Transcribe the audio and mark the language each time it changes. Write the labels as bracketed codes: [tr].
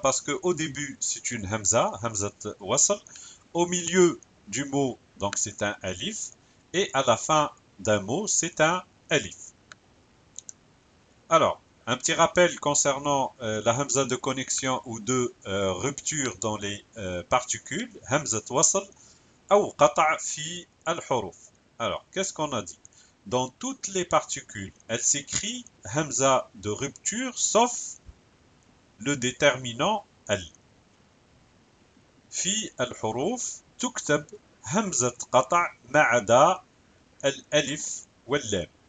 [fr] Parce qu'au début, c'est une hamza, hamzat wasl. Au milieu du mot, donc c'est un alif. Et à la fin d'un mot, c'est un alif. Alors, un petit rappel concernant la hamza de connexion ou de rupture dans les particules. [ar] Hamzat wasl أو قطع في الحروف. [fr] Alors, qu'est-ce qu'on a dit? Dans toutes les particules, elle s'écrit hamza de rupture sauf le déterminant al. [ar] في الحروف تكتب همزة قطع ما عدا الألف واللام.